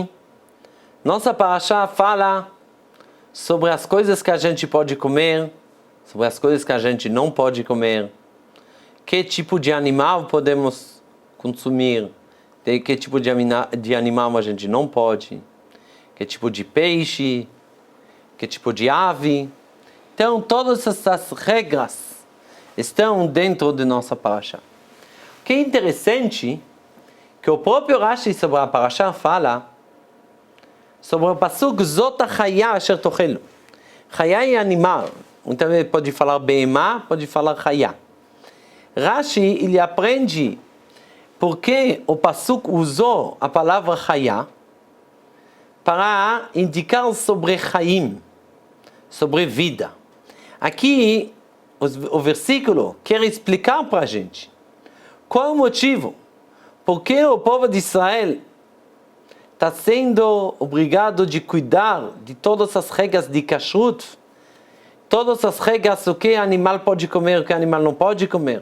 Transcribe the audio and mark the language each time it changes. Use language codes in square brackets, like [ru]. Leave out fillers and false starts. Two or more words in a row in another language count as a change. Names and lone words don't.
[pt] Nossa Parashá fala sobre as coisas que a gente pode comer, sobre as coisas que a gente não pode comer, que tipo de animal podemos consumir, que tipo de animal a gente não pode, que tipo de peixe, que tipo de ave. Então, todas essas regras estão dentro de nossa Parashá. O que é interessante, que o próprio Rashi sobre a Parashá fala sobre o pasuk [he] זאת החיה אשר תאכלו. [pt] Chaya é animal. Muitas vezes pode falar beemá, pode falar chaya. Rashi, ele aprende porque o pasuk usou a palavra chaya para indicar sobre chaim, sobre vida. Aqui, o versículo quer explicar para a gente qual é o motivo, porque o povo de Israel está sendo obrigado de cuidar de todas as regras de kashrut, todas as regras o que animal pode comer, o que animal não pode comer.